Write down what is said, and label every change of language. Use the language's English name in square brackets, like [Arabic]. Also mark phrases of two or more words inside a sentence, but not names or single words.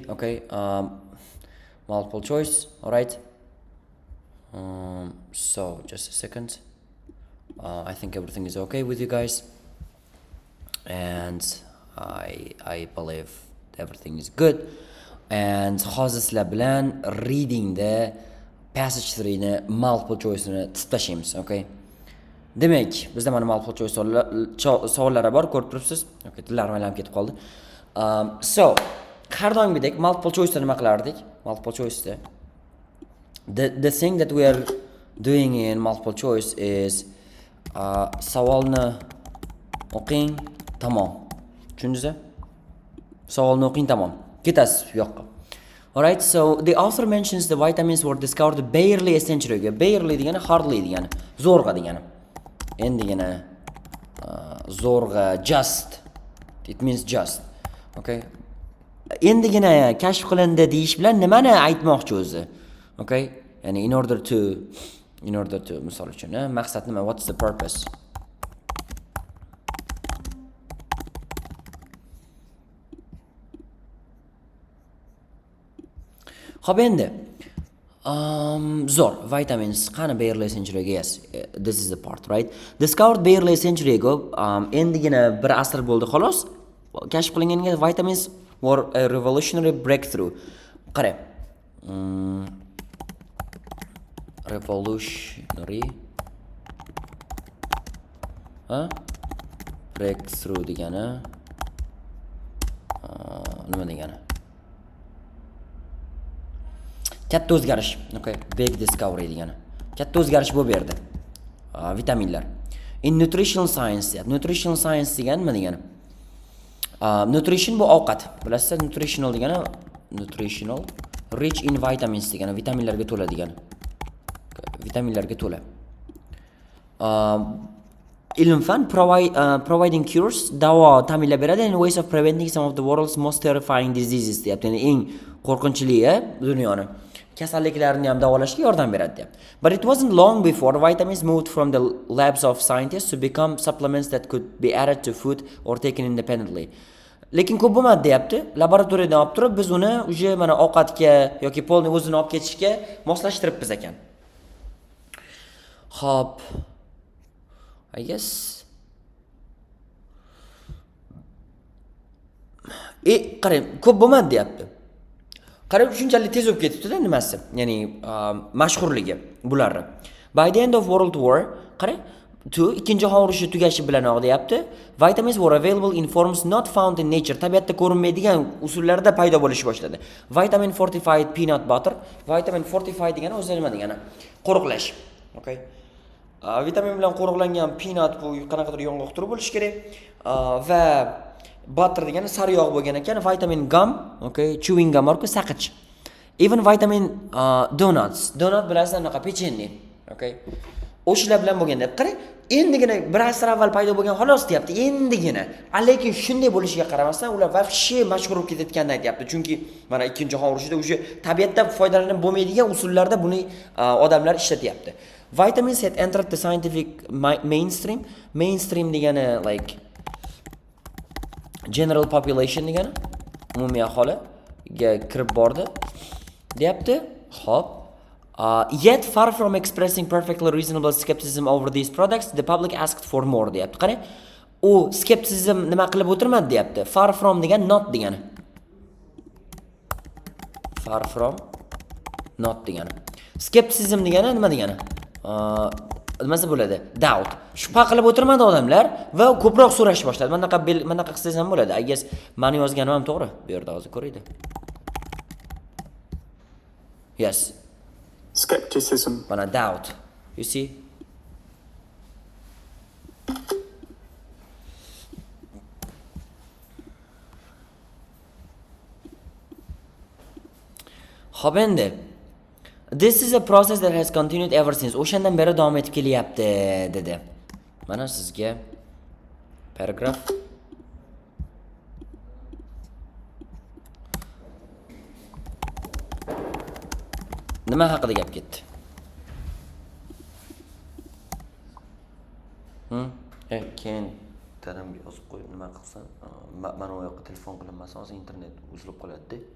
[English] Okay, multiple choice. All right. So just a second. I think everything is okay with you guys, and I believe everything is good. [Uzbek] And hozir sizlar bilan [English] reading the passage 3 [Uzbek] ni [English] multiple choice [Uzbek] ni testashimiz. Okay. Demak, bizda mana [English] multiple choice [Uzbek] savollari bor, ko'rib turibsiz. Okay, tillarim aylanib ketib qoldi. So, har doimgidek [English] multiple choice [Uzbek] nima qilardik? [English] Multiple choice the thing that we are doing in multiple choice is [Uzbek] savolni o'qing, tamom. Tushundingizmi? Savolni o'qing, tamom. Ketasiz bu yoqqa. [English] Alright, so the author mentions the vitamins were discovered barely a century ago. [Uzbek] Barely degani hardly degani, zo'rg'a degani. Endigina zo'rg'a, [English] just, it means just. [Uzbek] Okay, endigina kashf qilindi deyish bilan nimani aytmoqchi o'zi? Okay, ya'ni [English] in order to [Uzbek] misol uchun maqsad nima, [English] what's the purpose? [Uzbek] Xo'p, endi zo'r, vitamins qani [English] barely a century ago? Yes, this is the part, right? Discovered barely a century ago, endigina bir asr bo'ldi xolos. [Uzbek] Kashf qilinganiga [English] vitamins were a revolutionary breakthrough. [Uzbek] Qarang. [English] Revolutionary breakthrough [Uzbek] degani nima degani? Katta o'zgarish. Okay, [English] big discovery [Uzbek] degani. Katta o'zgarish bo'lib berdi. Vitaminlar. [English] In nutritional science, nutritional science [Uzbek] degani nima degani? Nutrition bu ovqat. Bilasizlar, nutritional degani [English] nutritional rich in vitamins [Uzbek] degani, vitaminlarga to'la degani. Vitaminlarga to'la. Ilm fan [English] providing cures, [Uzbek] davo ta'minlab beradi, [English] and ways of preventing some of the world's most terrifying diseases deyapti. [Uzbek] Ya'ni eng qo'rqinchli dunyoni kasalliklarni ham davolashga yordam beradi deyapti. [English] But it wasn't long before vitamins moved from the labs of scientists to become supplements that could be added to food or taken independently. [Uzbek] Lekin ko'p bo'lmadi deyapti. Laboratoriyadan olib turib biz uni uje mana ovqatga yoki polni o'zini olib ketishga moslashtiribmiz ekan. Hop. [English] I guess [Uzbek] qarang, ko'p bo'lmadi deyapti. Qarang, shunchalik tez bo'lib ketibdi-da nimasi? Ya'ni mashhurligi bularni. [English] By the end of World War, [Uzbek] qarang, ikkinchi jahon urushi tugashi bilanoq deyapti, [English] vitamins were available in forms not found in nature. [Uzbek] Tabiatda ko'rinmaydigan usullarda paydo bo'lish boshladi. [English] Vitamin fortified peanut butter, vitamin fortified [Uzbek] degani o'zi nima degani? Qo'riqlash. Okay. Vitamin bilan qo'riqlangan peanut bu qanaqadir yong'oq turi bo'lishi kerak. Va butter degani sari yog' bo'lgan ekan. [English] Vitamin gum, okay, chewing gum [Uzbek] orqali saqich. [English] Even vitamin donuts. [Uzbek] Donut bilasizlar, anaqa pechenni. [English] Okay. [Uzbek] O'shalar bilan bo'lganda, qarang, endigina bir asr avval paydo bo'lgan xolos deyapti, endigina. Lekin shunday bo'lishiga qaramasdan ular vafshi mashhur bo'lib ketayotganini aytayapti. Chunki mana ikkinchi jahon urushida o'sha tabiatda foydalanib bo'lmaydigan usullarda buni odamlar ishlatyapti. [English] Vitamins had entered the scientific mainstream. [Uzbek] Mainstream degani [English] like general population [Uzbek] degani, umumiy aholiga kirib bordi deyapti. Hop. [English] Yet far from expressing perfectly reasonable skepticism over these products, the public asked for more deyapti. [Uzbek] Qarang, u skepticism nima qilib o'tirmadi deyapti. [English] Far from [Uzbek] degani not degani. [English] Far from not degani. [Uzbek] Skepticism degani nima degani? Nimasi bo'ladi? Doubt. Shubha qilib o'tirmadi odamlar va ko'proq so'rash boshladi. Manaqa qilsangiz ham bo'ladi. [English] I guess [Uzbek] meni yozganim ham to'g'ri. Bu yerda hozir ko'raydi. Yes. [English] Skepticism. Mana doubt. You see? [Uzbek] Xo'p, endi [English] this is a process that has continued ever since. [Uzbek] O'shandan beri davom etib kelyapti dedi. Mana sizga paragraf. Nima haqida gap ketdi? Keyin dadamga yozib qo'yib nima qilsam, mana u yoqqa telefon qilinmasa, hozir internet uzilib qoladi-da.